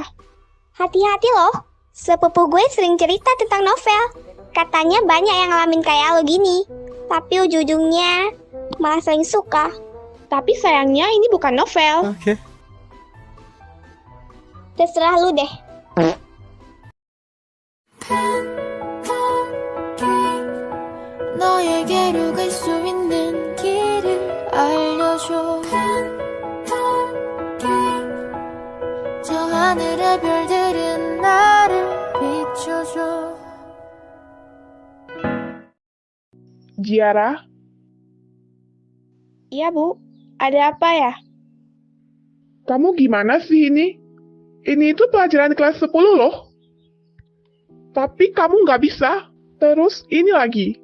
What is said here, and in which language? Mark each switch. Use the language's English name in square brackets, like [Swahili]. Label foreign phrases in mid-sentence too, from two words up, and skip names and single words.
[Indonesian] Hati-hati loh. Sepupu gue sering cerita tentang novel. Katanya banyak yang ngalamin kayak lo gini. Tapi ujung-ujungnya malah saling suka. Tapi sayangnya ini bukan novel. Okay. Terserah lu deh. [Korean] 너에게로 갈 수 있는 길을 알려줘 저 하늘의 별들은 나를 비춰줘 [Indonesian] Jiara? Iya, Bu. Ada apa ya? Kamu gimana sih ini? Ini itu pelajaran kelas 10 loh. Tapi kamu nggak bisa. Terus ini lagi.